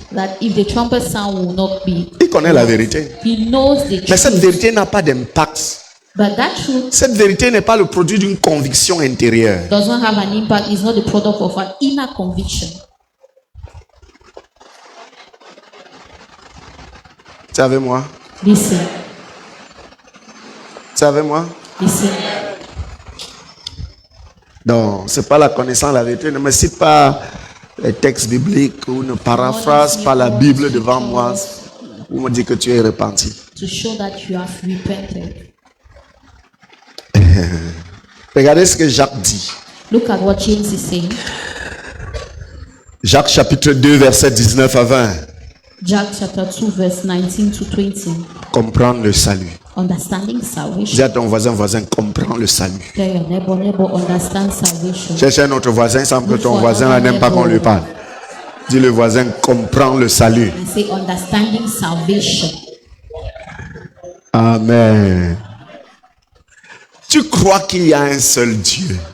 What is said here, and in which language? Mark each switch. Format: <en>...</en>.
<en>that if the trumpet sound will not be."</en> <fr>Il connaît la vérité.</fr> <en>He knows the</en> <fr>Mais cette</fr> <en>truth,</en> <fr>vérité n'a pas d'impact.</fr> <en>but that truth</en> <fr>Cette vérité n'est pas le produit d'une conviction intérieure.</fr> <en>does not have an impact. It's not the product of an inner conviction.</en> <fr>Tu es avec moi?</fr> <en>Listen,</en> <fr>Tu es avec moi?</fr> <en>listen.</en> <fr>Donc, ce n'est pas la connaissance de la vérité. Ne me cite pas les textes bibliques ou ne paraphrase pas la Bible devant moi pour me dire que tu es repenti.</fr> <en>To show that you have repented.</en> <fr>Regardez ce que Jacques dit.</fr> <en>Look at what James is saying.</en> <fr>Jacques chapitre 2, verset 19 à 20.</fr> <en>Jack chapter 2, verse 19 to 20.</en> <fr>Comprendre le salut.</fr> <en>Understanding salvation.</en> <fr>Dis à ton voisin, comprends le salut.</fr> <en>Tell your neighbor, understand salvation.</en> <fr>Cherche un autre voisin, il semble que ton voisin là n'aime pas qu'on lui parle. Dis le voisin, comprends le salut.</fr> <en>And say, understanding salvation. Amen.</en> <fr>Tu crois qu'il y a un seul Dieu.</fr>